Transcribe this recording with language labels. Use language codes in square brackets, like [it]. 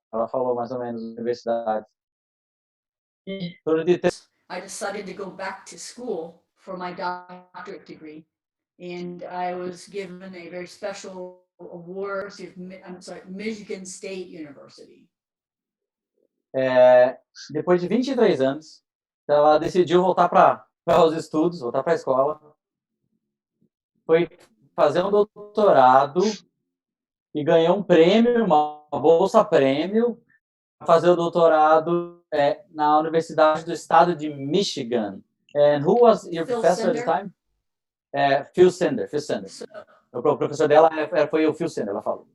[pt] Ela falou mais ou menos universidades. Em torno de 3. [en] I decided to go back to school for my doctorate degree, and I was given a very special award. Michigan State University. [pt] Depois de 23 anos, ela decidiu voltar para os estudos, voltar para a escola. Foi fazer um doutorado e ganhou um prêmio, uma bolsa-prêmio, para fazer o doutorado na Universidade do Estado de Michigan. [en] And who was your professor at the time? Phil Sender. [pt] O professor dela foi o Phil Sender, ela falou.